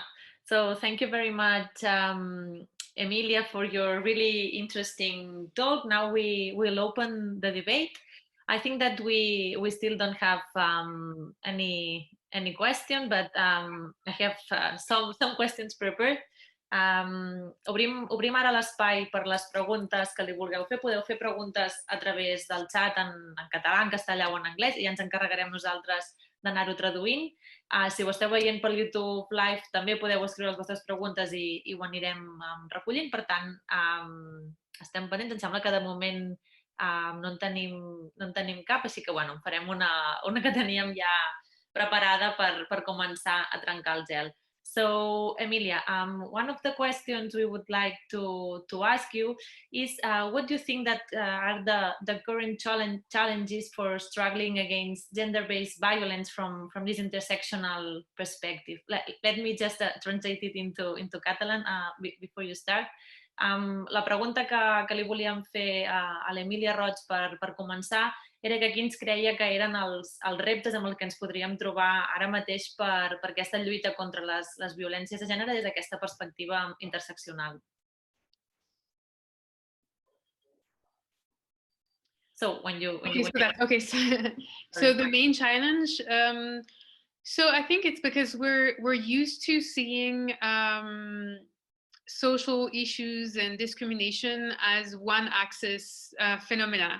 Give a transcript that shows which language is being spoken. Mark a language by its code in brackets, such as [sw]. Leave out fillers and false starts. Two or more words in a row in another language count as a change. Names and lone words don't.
[en] So thank you very much, Emilia, for your really interesting talk. Now we will open the debate. I think that we still don't have any question, but I have some questions prepared. [ca] Obrim ara l'espai per les preguntes que li vulgueu fer. Podeu fer preguntes a través del xat en català, en castellà o en anglès, i ja ens encarregarem nosaltres d'anar-ho traduint. Si ho esteu veient per YouTube Live, també podeu escriure les vostres preguntes i ho anirem recollint. Per tant, estem pendents. Em sembla que de moment no en tenim cap, així que bueno, farem una que teníem ja preparada per començar a trencar el gel. [en] So, Emilia, one of the questions we would like to ask you is, what do you think that are the current challenges for struggling against gender-based violence from this intersectional perspective? Let me just translate it into Catalan before you start. [ca] La pregunta que li volíem fer a l'Emilia Roig per començar era que quins creia que eren els reptes amb els que ens podríem trobar ara mateix per aquesta lluita contra les violències de gènere des d'aquesta perspectiva interseccional. [en] So when you so the main challenge, so I think it's because we're used to seeing social issues and discrimination as one axis phenomena.